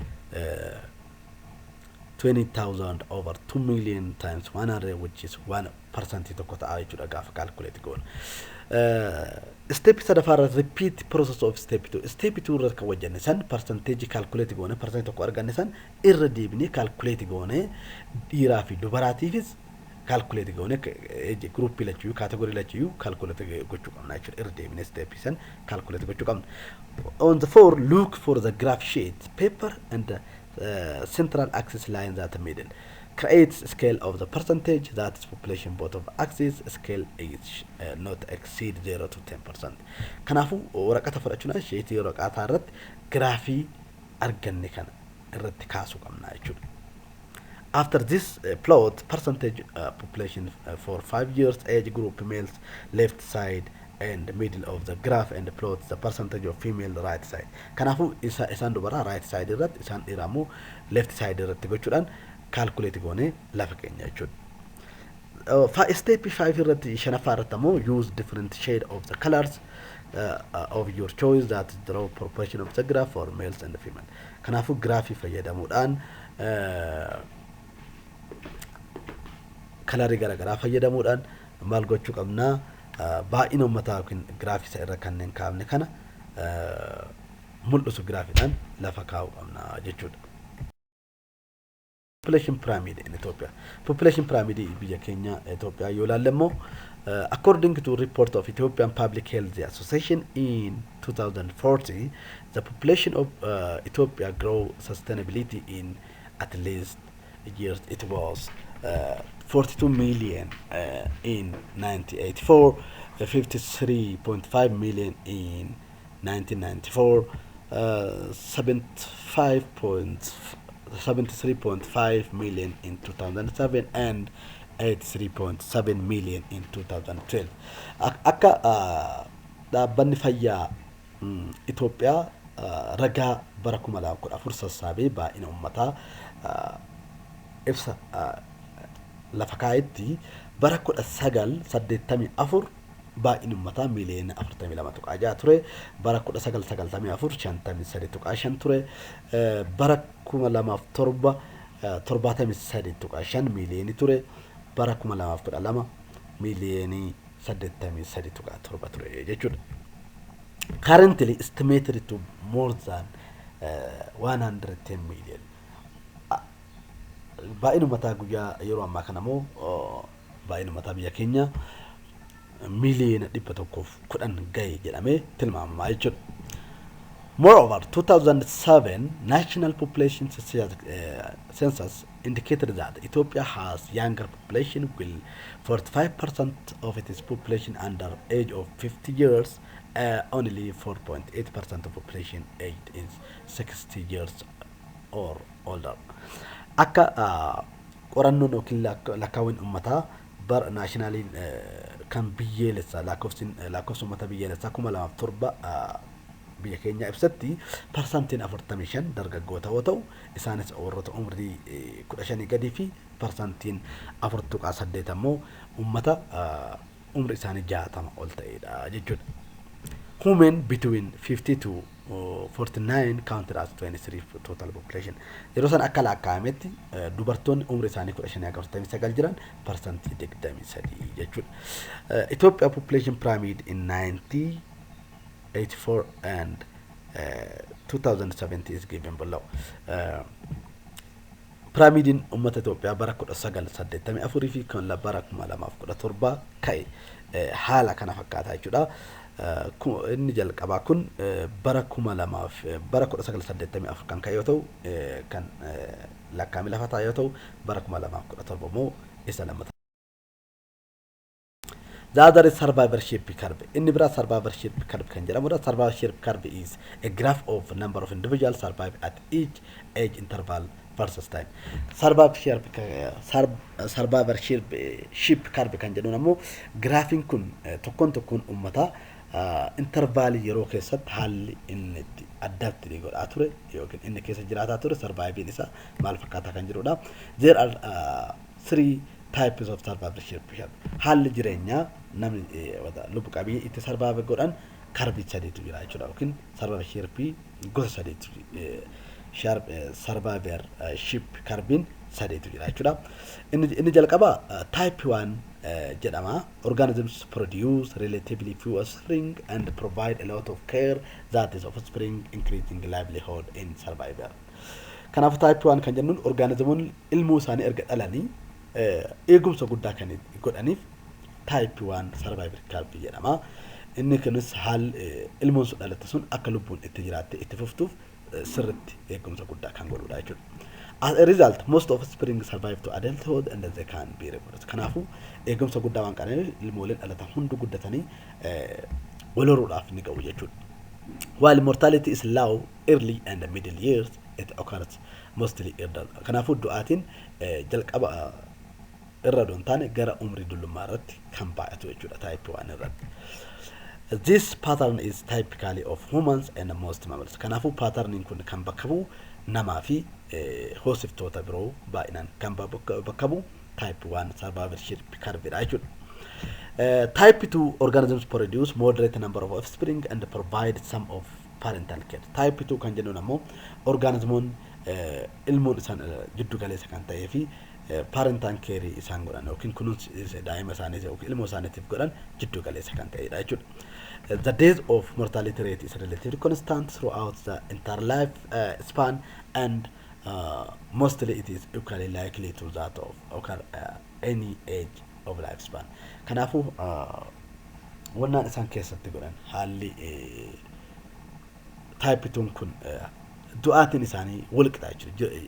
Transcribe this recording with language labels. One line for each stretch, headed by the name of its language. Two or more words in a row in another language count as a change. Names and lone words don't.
English: 20,000 over 2 million times 100, which is 1%
Oromo: tokko ta'aa jechuudha gaafa calculate goone.
English: Step sadaffaa repeat process of step 2.
Oromo: Step 2 irra kan wajjanne san percentage calculate goone percent tokko arganne san irra deebinee calculate goone dhiiraa fi dubaraatiifis calculate goone
English: age group
Oromo: lachuu category lachuu calculate gochuu qabna jechuudha. Irra deebinee step san calculate gochuu qabna.
English: On the 4, look for the graph sheet paper and the central axis line that middle creates a scale of the percentage that is population both of axis scale is not exceed 0 to 10%.
Oromo: Kanaafuu waraqata fudhachuun sheetii waraqataa irratti graafii arganne kana irratti kaasuu qabna jechuudha.
English: After this plot percentage population for 5 years age group males left side and middle of the graph and plot the percentage of female right side.
Oromo: Kanaafuu isaan dubara
English: right side
Oromo: irratti isaan dhiiramoo
English: left side
Oromo: irratti gochuudhaan calculate goone lafa keenya jechuudha. Step 5 irratti shanaffaa irratti ammoo
English: use different shade of the colors of your choice that draw proportion of the graph for males and female.
Oromo: Kanaafuu graafii fayyadamuudhaan kalarii garagaraa fayyadamuudhaan maal gochuu qabna baay'ina uummataa yookiin graafii isa irra kanneen kaafne kana mul'isu giraafiidhaan lafa kaa'uu qabna jechuudha.
English: Population pyramid in Ethiopia. Population pyramid
Oromo: biyya keenya Ethiopia yoo ilaalle immoo
English: according to report of Ethiopian Public Health Association in 2040, the population of Ethiopia grow sustainability in at least years. It was 42 million in 1984, 53.5 million in 1994, 73.5 million in 2007, and 83.7 million in 2012.
Oromo: Akka dhaabbanni fayyaa Itoophiyaa ragaa bara 2014 sassaabee baay'ina uummataa ibsa lafa kaa'etti bara 1984 baay'inni uummataa miiliyoona 42.6 ture, bara 1994 53.5 ture, bara 2007 73.5 miiliyoonii ture, bara 2012 miiliyoonii 83.7 ture jechuudha.
English: Currently estimated to more than 110 million.
Oromo: Baay'ina uummataa guyyaa yeroo ammaa kana immoo baay'ina uummataa biyya keenya miliyoona 110 gahe jedhamee tilmaamamaa jechuudha.
English: Moreover, 2007 National Population Census indicated that Ethiopia has younger population with 45% of its population under age of 50 years, only 4.8% of population aged is 60 years or older.
Oromo: Akka qorannoon yookiin lakkaawwan uummataa bara naashinaaliin kan biyyoolessaa lakkoofsa uummata biyyoolessaa 2007 biyya keenya ibsatti parsantiin 45 dargaggoota yoo ta'u, isaanis warroota umrii 15 gadii fi parsantiin 4.8 immoo uummata umrii isaanii 60 ol ta'edha jechuudha.
English: Women between 50 to 49 counted as 23 total population.
Oromo: Yeroo san akka lakkaa'ametti dubartoonni umrii isaanii 15-49 jiran parsantii 23 jechuudha.
English: Ethiopia population pyramid in 1984 and 2070 is given below.
Oromo: Pyramidin ummata Ethiopia bara 1984 fi kan bara 2017 ka'e haala kana fakkaataa jechuudha. Inni jalqabaa kun bara 1984 kan ka'e yoo ta'u, kan lakkaa'ame lafa taa'e yoo ta'u, bara 2017 immoo isa lammataa.
English: The other is survivorship curve. In the survivorship curve can survivorship curve is a graph of number of individuals survive at each age interval versus time. Survivorship curve
Oromo: can jedhamu graphing kun tokkoon ummata interval yeroo keessatti haalli inni adapt godhaa ture yookiin inni keessa jiraataa ture surviving isa maal fakkaataa kan jirudha.
English: There are three types of survivorship.
Oromo: Haalli jireenyaa namni lubbu qabeeyyii itti survive godhan karbii sadeetu jira jechuudha. Yookiin survivorship gosa sadeetu survivorship karbiin sadeetu jira jechuudha. Inni jalqaba type 1 jedhama.
English: Organisms produce relatively few offspring and provide a lot of care that is offspring increasing livelihood in survival.
Oromo: Kanaaf type 1 kan jennuun organismoonni ilmoo isaanii erga dhalanii eegumsa guddaa kan godhaniif
English: type 1 survivor curve
Oromo: jedhama. Inni kunis haal ilmoon sun dhalatte sun akka lubbuun itti jiraatte itti fuftuuf sirriitti eegumsa guddaa kan godhudha jechuudha.
English: As a result, most offspring survive to adulthood and they can be reproduced.
Oromo: Kanaafu eegumsa guddaa waan qabaniif ilmooleen dhalatan hundi guddatanii wal horuudhaaf ni ga'u jechuudha.
English: While mortality is low early and middle years, it occurs mostly elder.
Oromo: Kanaafu du'aatiin jalqaba irra doon taane gara umrii dullummaa irratti kan baay'atu jechuudha type 1 irratti.
English: This pattern is typically of humans and most mammals.
Oromo: Kanaafu patterniin kun kan bakka bu'u namaa fi hoosiftoota biroo baay'inaan kan bakka bu'u
English: type 1 survivorship curve
Oromo: dha jechuudha.
English: Type 2 organisms produce moderate number of offspring and provide some of parental care.
Oromo: Type 2 kan jennuun ammoo organismoon ilmoon isaan jiddu galeessa kan ta'ee fi
English: parental care
Oromo: isaan godhan yookiin kunuunsi daa'ima isaanii yookiin ilmoo isaaniitiif godhan jiddu galeessa kan ta'edha jechuudha.
English: The days of mortality rate is relatively constant throughout the entire life span and mostly it is equally likely to that of occur any age of lifespan.
Oromo: Kanaafuu wannaan isaan keessatti godhan haalli taayipituun kun du'aatiin isaanii walqixa jechuudha.